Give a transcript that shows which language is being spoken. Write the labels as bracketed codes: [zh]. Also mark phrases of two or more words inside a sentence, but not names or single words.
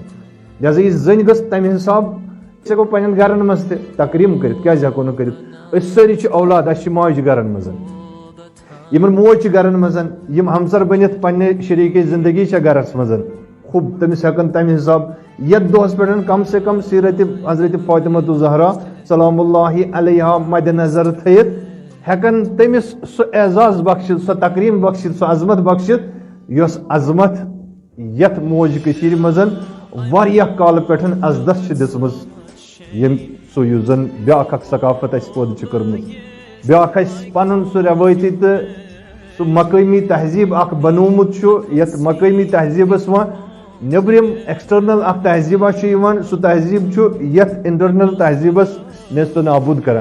[ks] لہذا یہِ زٔنۍ گٔژھ تمہِ حساب أسۍ ہٮ۪کو پنٕنٮ۪ن گرن منٛز تہِ تقریٖم کٔرِتھ, کیازِ ہٮ۪کو نہٕ کٔرِتھ, أسۍ سٲری چھِ اولاد, اَسہِ چھِ ماجہِ گرن منٛز, یِمن موج چھِ گرن منٛز, یِم ہمسر بٔنِتھ پننہِ شریٖکے زندگی چھےٚ گرس منٛز, خوب تٔمِس ہٮ۪کن تمہِ حساب یتھ دۄہس پٮ۪ٹھ کم سے کم سیرت حضرت فاطمۃ الزہرا [ar] سلام اللہ علیہا [ks] مدِ نظر تھٲیِتھ, ہٮ۪کن تٔمِس سُہ اعزاز بخشِتھ, سۄ تقریٖم بخشِتھ, سۄ عظمت بخشِتھ, یۄس عظمت یتھ موج کٔشیٖرِ منٛز واریاہ کالہٕ پٮ۪ٹھ عزتس چھِ دِژمٕژ, ییٚمہِ سُہ یُس زن بیاکھ اکھ ثقافت اسہِ پٲدٕ چھِ کٔرمٕژ, بیاکھ اسہِ پنُن سُہ روٲیتی تہٕ سُہ مقٲمی تہذیٖب اکھ بنوومُت چھُ, یتھ مقٲمی تہذیٖبس وۄنۍ نیبرِم ایکسٹرنل اکھ تہذیٖبا چھُ یِوان, سُہ تہذیٖب چھُ یتھ انٹرنل تہذیٖبس نیست و نابوٗد کران.